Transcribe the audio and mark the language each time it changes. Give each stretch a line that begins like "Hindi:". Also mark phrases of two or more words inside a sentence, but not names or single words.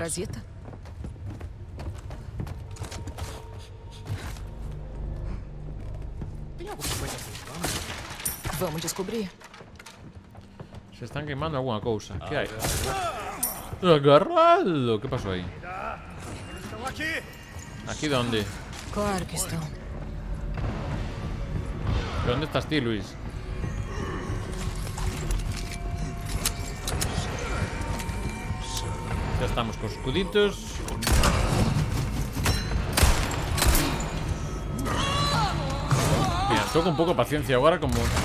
Portuguese: parasita? Vamos descobrir.
Galician: Se están queimando alguna cousa. Que hai? Agarrado! Que pasou aí?
Portuguese: Estão aqui!
Galician: Aquí donde?
Portuguese: Claro que estão.
Spanish: ¿De dónde estás ti, Luis? Ya estamos con escuditos.
Galician: Mira, estou con pouco paciencia agora como...